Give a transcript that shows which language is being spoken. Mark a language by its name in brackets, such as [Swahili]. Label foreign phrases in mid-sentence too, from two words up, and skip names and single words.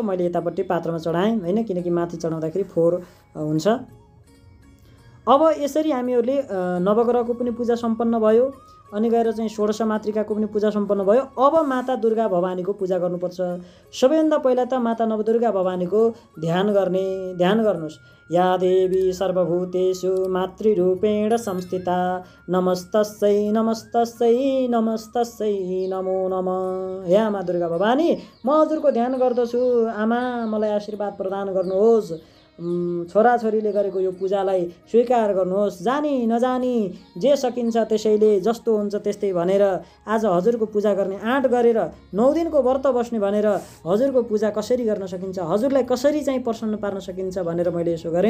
[Nepali] मैले यतापट्टि पात्रमा चढाएँ होइन, किनकि माथि चढाउँदाखेरि फोहोर हुन्छ। अब यसरी हामीहरूले नवग्रहको पनि पूजा सम्पन्न भयो। अनि गएर चाहिँ षोडश मातृकाको पनि पूजा सम्पन्न भयो। अब माता दुर्गा भवानीको पूजा गर्नुपर्छ। सबैभन्दा पहिला त माता नवदुर्गा भवानीको ध्यान गर्नुहोस्। [Sanskrit] या देवी सर्वभूतेषु मातृरूपेण संस्थिता नमस्तस्यै नमस्तस्यै नमस्तस्यै नमो नमः। [Nepali] हे आमा दुर्गा भवानी, म हजुरको ध्यान गर्दछु। आमा, मलाई आशीर्वाद प्रदान गर्नुहोस्। छोराछोरीले गरेको यो पूजालाई स्वीकार गर्नुहोस्। जानी नजानी जे सकिन्छ त्यसैले, जस्तो हुन्छ त्यस्तै भनेर आज हजुरको पूजा गर्ने आँट गरेर 9 दिनको व्रत बस्ने भनेर हजुरको पूजा कसरी गर्न सकिन्छ, हजुरलाई कसरी चाहिँ प्रसन्न पार्न सकिन्छ भनेर मैले यसो गरेँ।